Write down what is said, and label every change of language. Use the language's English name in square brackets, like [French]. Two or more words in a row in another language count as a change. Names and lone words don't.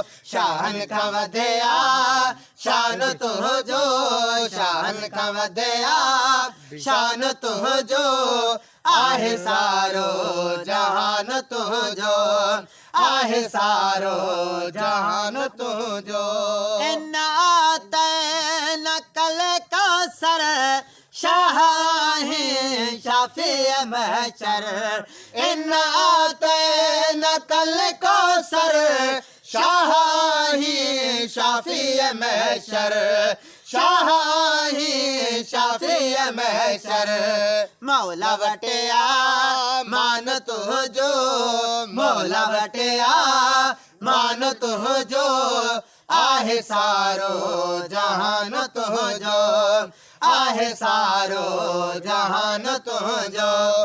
[Sindhi] شاهن کان وڌيا، شان تنهنجو، شاهن کان وڌيا، شان تنهنجو، آهي سارو جهان تنهنجو، آهي سارو جهان تنهنجو. [Arabic] إنا أعطيناك الكوثر، [Sindhi] شاهن شافي محشر. [Arabic] إنا أعطيناك الكوثر، [Sindhi] شاهن شافي محشر، شاهن شافي محشر. مولا وٽ آ، مان تنهنجو، مولا وٽ آ، مان تنهنجو، آهي سارو جهان تنهنجو، آهي سارو جهان تنهنجو.